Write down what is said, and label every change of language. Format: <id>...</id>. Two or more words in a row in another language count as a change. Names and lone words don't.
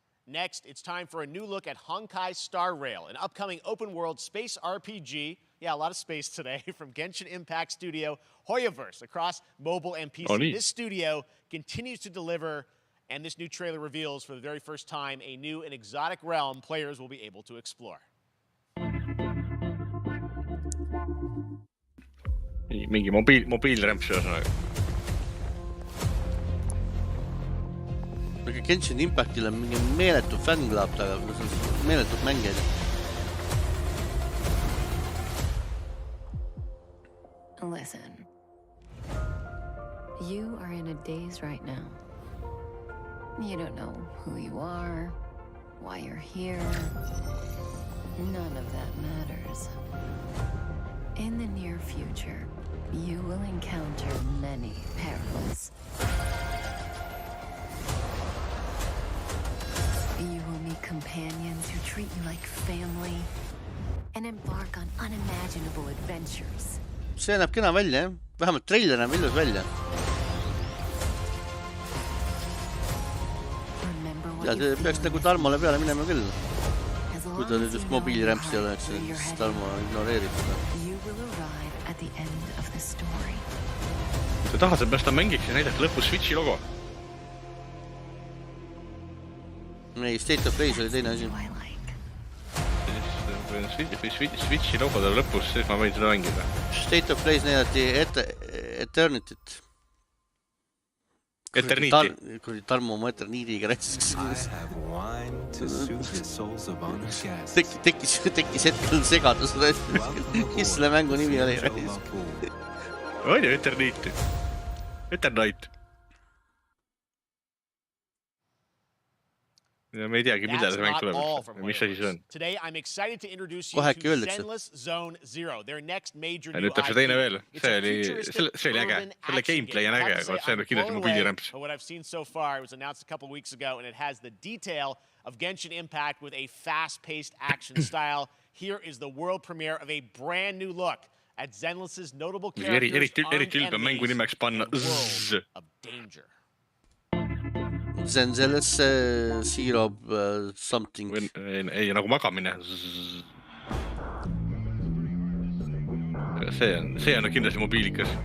<en>Next, it's time for a new look at Honkai Star Rail, an upcoming open-world space RPG. Yeah, a lot of space today from Genshin Impact studio Hoyoverse across mobile and PC. This studio continues to deliver, and this new trailer reveals for the very first time a new and exotic realm players will be able to explore.</en> <et>Mingi mobiilrämps ühesõnaga. Aga Genshin Impactil on mingi meeletu fännklaab taga, meeletut mängijad.</et> <en>Listen, you are in a daze right now. You don't know who you are, why you're here. None of that matters. In the near future, you will encounter many perils. You will meet companions who treat you like family and embark on unimaginable adventures.</en> <et>See näeb kena välja, jah? Vähemalt trailer näeb ilus välja. Ja see peaks nagu Tarmole peale minema küll. Kui ta nüüd just mobiilirämps ei oleks, siis Tarmo ignoreerib seda. Ta tahad, et ta mängiks ja näidati lõpus Switchi logo. Ei, State of Plays oli teine asi. Switchi logo tal lõpus, siis ma võin seda mängida. State of Plays näidati Eternityt. Eternity. Kui Tarmo oma Eternityga räätsiks. Tekkis hetkel segadus. Mis selle mängu nimi oli? On ju Eternity. Eternite. Ja me ei teagi, mida see mäng tuleb. Mis asi see on?</et> <en>Today I'm excited to introduce you to Zenless Zone Zero, their next major new IP.</en> <et>Nüüd täpselt teine veel. See oli äge. Selle gameplay on äge, aga see on kindlasti mobiilirämps.</et> <en>What I've seen so far was announced a couple weeks ago, and it has the detail of Genshin Impact with a fast-paced action style. Here is the world premiere of a brand new look at Zenless's notable characters, armed enemies, and world of danger. Zenless Zero something.</en> <et>Ei, nagu magamine. See on kindlasti mobiilikas.</et>